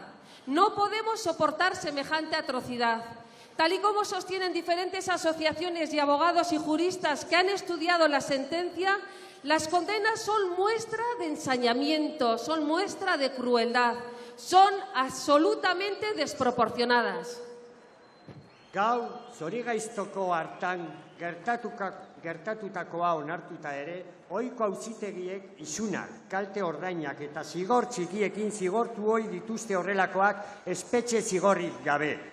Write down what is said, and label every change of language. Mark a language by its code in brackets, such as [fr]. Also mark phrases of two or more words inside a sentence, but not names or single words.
[es] No podemos soportar semejante atrocidad. Tal y como sostienen diferentes asociaciones y abogados y juristas que han estudiado la sentencia, las condenas son muestra de ensañamiento, son muestra de crueldad, son absolutamente desproporcionadas. [eu] Gaur, zorigaiztoko hartan gertatutakoa onartuta ere, ohiko auzitegiek isunak, kalte ordainak eta zigor txikiekin zigortu ohi dituzte horrelakoak espetxe zigorrik gabe.